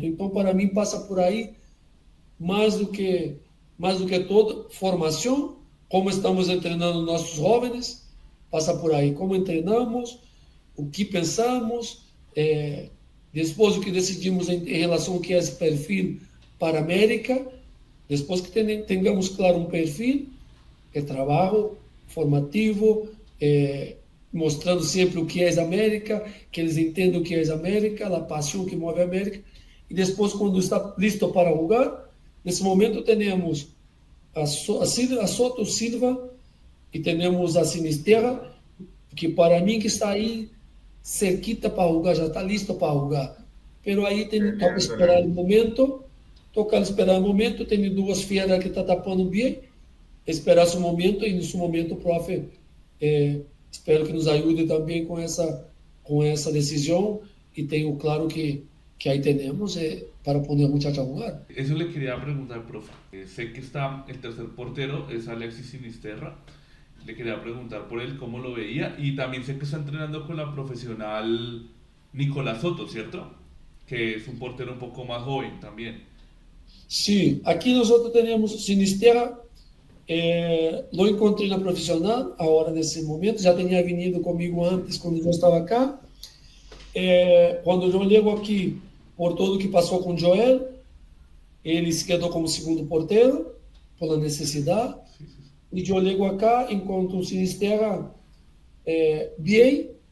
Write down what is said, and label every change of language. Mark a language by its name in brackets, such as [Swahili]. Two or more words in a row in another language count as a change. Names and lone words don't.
[Portuguese] Então, para mim, passa por aí, mais do que toda formação, como estamos treinando nossos jovens, passa por aí, como treinamos, o que pensamos, depois o que decidimos em relação ao que é esse perfil para a América, [Spanish] Después que tengamos claro un perfil, el trabajo formativo, [Portuguese] mostrando sempre o que é América, que eles entendam o que é América, a paixão que move a América. E depois, quando está listo para jogar, nesse momento temos a Soto Silva e temos a Sinisterra, que para mim que está aí cerquita para jogar, já está listo para jogar. Pero aí toca esperar o momento, tem duas fieras que está tapando bem, esperar seu momento e nesse momento o profe espero que nos ajude também com essa decisão e tenho claro que aí temos para [Spanish] poner a muchacha a jugar. Eso le quería preguntar, profe. Sé que está el tercer portero, es Alexis Sinisterra. Le quería preguntar por él cómo lo veía y también sé que está entrenando con la profesional Nicolás Soto, ¿cierto? Que es un portero un poco más joven también. Sí, aquí nosotros tenemos Sinisterra. [Portuguese] Lo encontrei na profissional, agora nesse momento, já tinha vindo comigo antes, quando eu estava cá. Quando eu chego aqui, por tudo que passou com o Joel, ele se quedou como segundo porteiro, pela necessidade. E eu chego aqui, encontro o Sinisterra bem.